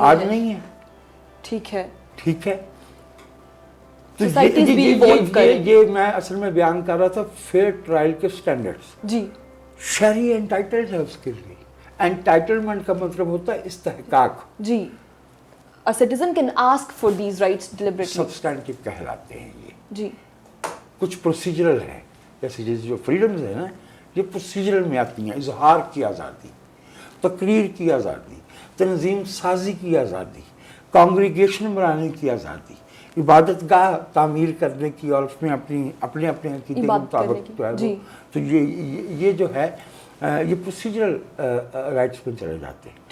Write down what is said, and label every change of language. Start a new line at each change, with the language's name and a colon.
Urdu: آج نہیں ہے. ٹھیک ہے. ٹھیک ہے. یہ میں اصل میں بیان کر رہا تھا فیئر ٹرائل کے سٹینڈرڈز. جی. شہری انٹائٹلڈ ہے اس کے لیے. انٹائٹلمنٹ کا مطلب ہوتا ہے استحقاق. جی.
English: A citizen can ask for these rights deliberately.
Urdu: Substantive کہلاتے ہیں یہ. جی. کچھ پروسیجرل ہے, جیسے جو فریڈمز ہیں نا, یہ پروسیجرل میں آتی ہیں. اظہار کی آزادی, تقریر کی آزادی, تنظیم سازی کی آزادی, کانگریگیشن بنانے کی آزادی, عبادت گاہ تعمیر کرنے کی اور اس میں اپنے عقیدے کے مطابق جو ہے تو یہ جو ہے یہ پروسیجرل رائٹس میں چلے جاتے ہیں.